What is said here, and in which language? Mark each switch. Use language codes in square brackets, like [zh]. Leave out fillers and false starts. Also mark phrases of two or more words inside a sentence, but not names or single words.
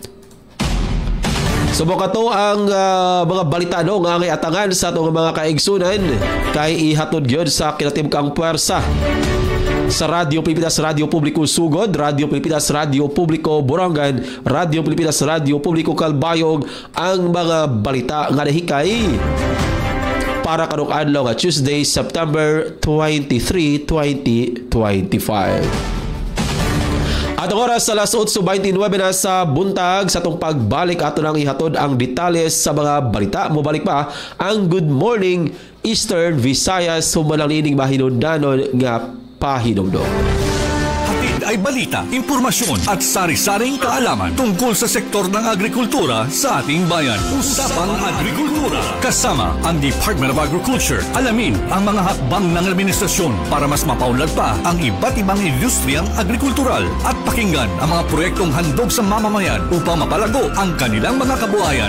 [ceb] Subok ato ang mga balita no nga atangan sa atong mga kaigsunan kay ihatod gyud sa kinatimkang puwersa sa Radyo Pilipinas, Radyo Publiko Sugod, Radyo Pilipinas, Radyo Publiko Borongan, Radyo Pilipinas, Radyo Publiko Calbayog ang mga balita nga nahikay para karong adlaw nga Tuesday, September 23, 2025. At ang oras sa alas 8:29 na sa buntag sa itong pagbalik ato nang ihatod ang detalles sa mga balita. Mubalik pa ang Good Morning Eastern Visayas humalang ining mahinundanon nga pahinumdum. [tl] Hatid ay balita, impormasyon at sari-saring kaalaman tungkol sa sektor ng agrikultura sa ating bayan. Usapang Agrikultura kasama ang Department of Agriculture. Alamin ang mga hakbang ng administrasyon para mas mapaunlad pa ang iba't ibang industriyang agrikultural at pakinggan ang mga proyektong handog sa mamamayan upang mapalago ang kanilang mga kabuhayan.